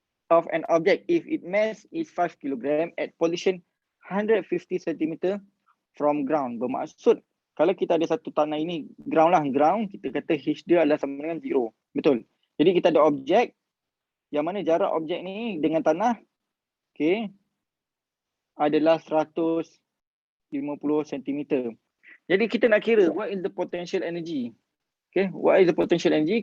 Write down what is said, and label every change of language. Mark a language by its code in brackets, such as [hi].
[en] of an object if its mass is 5 kg at position 150 cm from ground. [ms] Bermaksud kalau kita ada satu tanah ini ground lah, ground, kita kata H dia adalah sama dengan 0. Betul. Jadi kita ada objek yang mana jarak objek ni dengan tanah okay, adalah 150 cm. Jadi kita nak kira [en] what is the potential energy. Okay, what is the potential energy?